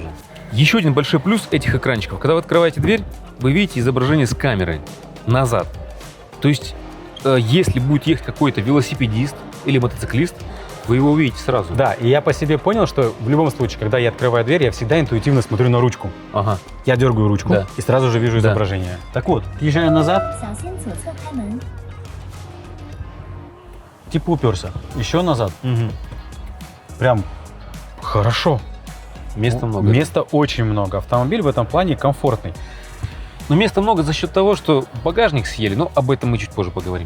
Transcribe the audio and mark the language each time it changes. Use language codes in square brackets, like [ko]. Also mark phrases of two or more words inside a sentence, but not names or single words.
[ru] Еще один большой плюс этих экранчиков. Когда вы открываете дверь, вы видите изображение с камеры назад. То есть, если будет ехать какой-то велосипедист или мотоциклист, вы его увидите сразу. Да, и я по себе понял, что в любом случае, когда я открываю дверь, я всегда интуитивно смотрю на ручку. Ага. Я дергаю ручку Да. и сразу же вижу Да. изображение. Так вот, езжая назад, [zh] 小心左侧开门。 [ru] типа уперся. Еще назад. Прям хорошо. Места много. Места очень много. Автомобиль в этом плане комфортный. Но места много за счет того, что багажник съели, но об этом мы чуть позже поговорим.